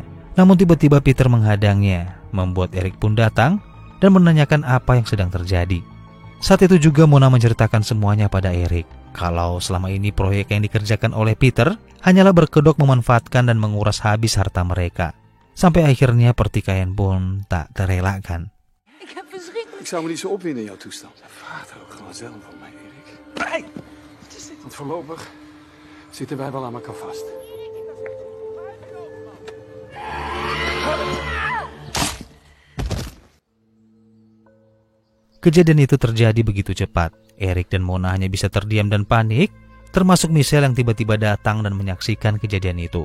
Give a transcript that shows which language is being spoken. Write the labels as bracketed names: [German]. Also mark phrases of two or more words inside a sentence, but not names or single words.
[Indonesian] Namun tiba-tiba Peter menghadangnya, membuat Eric pun datang dan menanyakan apa yang sedang terjadi. Saat itu juga Mona menceritakan semuanya pada Eric, kalau selama ini proyek yang dikerjakan oleh Peter hanyalah berkedok memanfaatkan dan menguras habis harta mereka. Sampai akhirnya pertikaian pun tak terelakkan. [Dutch] Ik zou me niet zo opwinden in jouw toestand. Vraag er ook gewoon zelf van mij, Erik. Hey! Want voorlopig zitten wij wel aan elkaar vast. [Indonesian] Kejadian itu terjadi begitu cepat. Eric dan Mona hanya bisa terdiam dan panik, termasuk Michelle yang tiba-tiba datang dan menyaksikan kejadian itu.